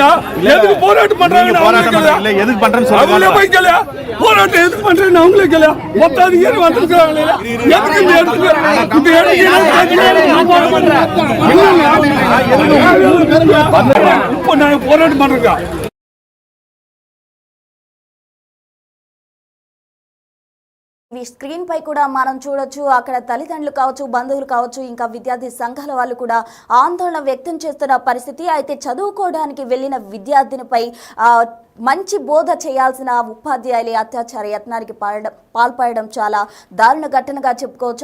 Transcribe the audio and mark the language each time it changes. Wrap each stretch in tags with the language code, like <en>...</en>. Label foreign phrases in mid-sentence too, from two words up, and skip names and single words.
<ta>எதுக்கு போராட்டம் பண்றாங்கன்னு அவங்களே எதுக்கு பண்றேன்னு சொல்லுங்க. போய் கேளு. போராட்டம் எதுக்கு பண்றேன்னு அவங்களே கேளு. மொத்தம் ஏறி வந்திருக்காங்களே. எதுக்கு இந்த இடத்துக்கு இந்த இப்போ நாங்க போராட்டம் பண்றோம்.</ta> <te>స్క్రీన్ పై కూడా మనం చూడొచ్చు. అక్కడ తల్లిదండ్రులు కావచ్చు, బంధువులు కావచ్చు, ఇంకా విద్యార్థి సంఘాల వాళ్ళు కూడా ఆందోళన వ్యక్తం చేస్తున్న పరిస్థితి. అయితే చదువుకోవడానికి వెళ్ళిన విద్యార్థినిపై మంచి బోధ చేయాల్సిన ఉపాధ్యాయులే అత్యాచార యత్నానికి పాల్పడడం చాలా దారుణ ఘటనగా చెప్పుకోవచ్చు.</te>